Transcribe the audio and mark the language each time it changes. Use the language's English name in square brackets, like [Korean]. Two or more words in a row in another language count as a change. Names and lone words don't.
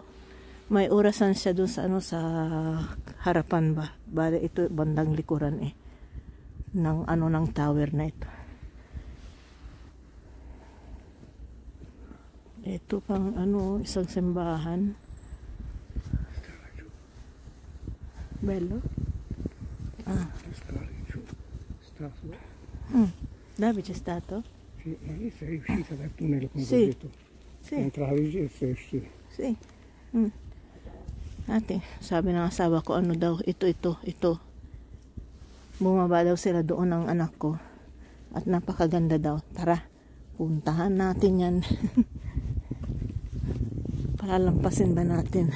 [Filipino] May orasan siya dun sa sa harapan ba. Bari ito bandang likuran ng ng tower na ito. Ito pang isang simbahan. [Italian] Bello? Dove c'è stato? Sì, ma lì sei uscita dal tunnel come ti ho detto. Sì. Entravi e sei uscita. Sì. [Filipino] Ate, sabi ng asawa ko daw, ito. Bumaba daw sila doon ng anak ko. At napakaganda daw. Tara, puntahan natin yan. Palalampasin ba natin?